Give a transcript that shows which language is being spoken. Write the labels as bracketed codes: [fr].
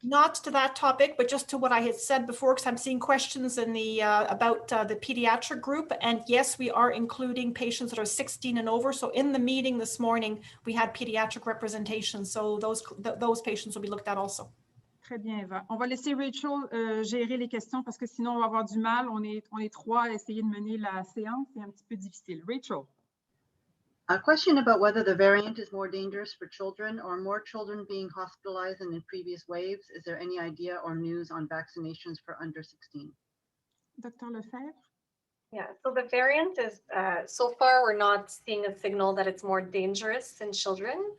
[en] Not to that topic, but just to what I had said before, because I'm seeing questions in the about the pediatric group. And yes, we are including patients that are 16 and over. So in the meeting this morning, we had pediatric representation. So those patients will be looked at also. [fr] Très bien, Eva. On va laisser Rachel gérer les questions parce que sinon on va avoir du mal. On est trois à essayer de mener la séance. C'est un petit peu difficile. Rachel. [en] A question about whether the variant is more dangerous for children or more children being hospitalized than in previous waves. Is there any idea or news on vaccinations for under 16? Dr. Lefebvre? Yeah, so the variant is, so far, we're not seeing a signal that it's more dangerous in children.